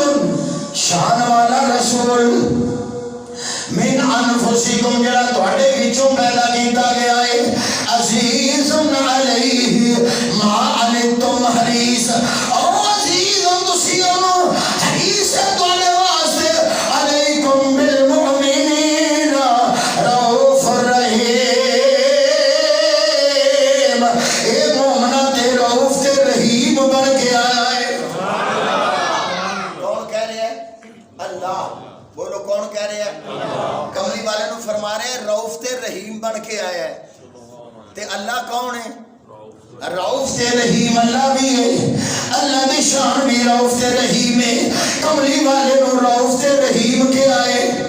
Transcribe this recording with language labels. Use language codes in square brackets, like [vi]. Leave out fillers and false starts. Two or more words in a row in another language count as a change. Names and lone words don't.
[pa] شان والا رسول [ar] من انفسکم [pa] جڑا تواڈے وچوں پیدا کیتا گیا ہے [ar] عزیز علیہ ما عنتم حریص [pa] او عزیز تسی انو حریص ہے تواڈے واسطے [ar] علیکم بالمؤمنین رؤوف رحیم [pa] اے مومنہ تے رؤوف تے رحیم بن کے آیا ہے کون کہہ رہے ہیں اللہ بولو کون کہہ رہے ہیں کملی والے نو فرما رہے ہیں رؤوف تے رحیم بن کے آیا ہے تے اللہ کون ہے رؤوف تے رحیم اللہ بھی ہے اللہ دی شان بھی رؤوف تے رحیم ہے کملی والے نو رؤوف تے رحیم کے آئے